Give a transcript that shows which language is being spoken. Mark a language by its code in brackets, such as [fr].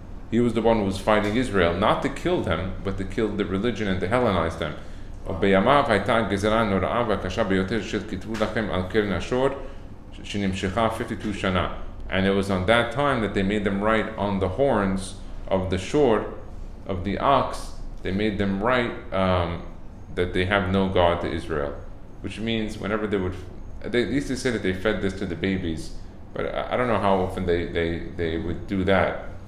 [en] He was the one who was fighting Israel, not to kill them, but to kill the religion and to Hellenize them. [he] ובימיו הייתה גזרה נוראה והקשה ביותר שכתבו לכם על קרן השור שנמשכה 52 שנה. [en] And it was on that time that they made them write on the horns of the shore, of the ox, they made them write that they have no God to Israel. Which means whenever they used to say that they fed this to the babies, but I don't know how often they would do that.